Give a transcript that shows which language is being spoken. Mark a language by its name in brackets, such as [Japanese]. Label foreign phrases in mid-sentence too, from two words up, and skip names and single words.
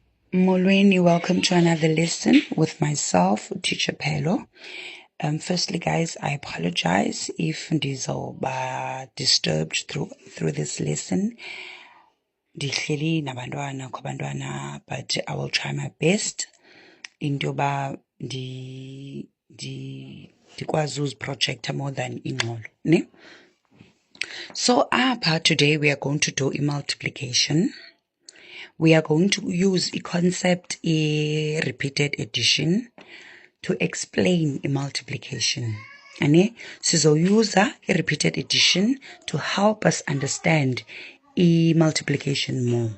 [Xhosa] Molweni, [English] welcome to another lesson with myself, Teacher Pelo. Firstly, guys, I apologize if ndizoba disturbed through this lesson. [Xhosa] Ndihleli nabantwana kwabantwana, [English] but I will try my best into [Xhosa] yoba ndikwazi uziprojecta [English] more than [Xhosa] ingxolo, ne? [English] So today we are going to do a multiplication. We are going to use a concept, a repeated addition, to explain a multiplication. And use a repeated addition to help us understand a multiplication more.